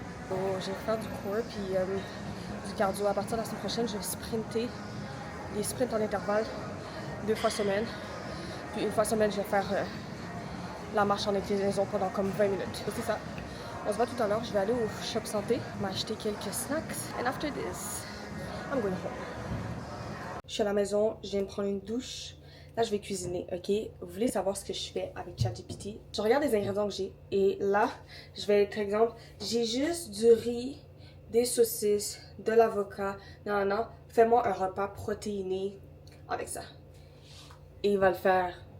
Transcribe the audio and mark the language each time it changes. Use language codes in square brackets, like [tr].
[fr] Oh, je vais faire du core puis du cardio. À partir de la semaine prochaine, je vais sprinter. Des sprints en intervalle 2 fois semaine. Puis 1 fois semaine, je vais faire la marche en inclinaison pendant comme 20 minutes. C'est ça. On se voit tout à l'heure. Je vais aller au Shop Santé, m'acheter quelques snacks. [en] And after this, I'm going home. [fr] Je suis à la maison, je viens de prendre une douche. Là, je vais cuisiner, ok? Vous voulez savoir ce que je fais avec ChatGPT? Je regarde les ingrédients que j'ai et là, je vais, par exemple, j'ai juste du riz, des saucisses, de l'avocat. Non. Fais-moi un repas protéiné avec ça. Et il va le faire.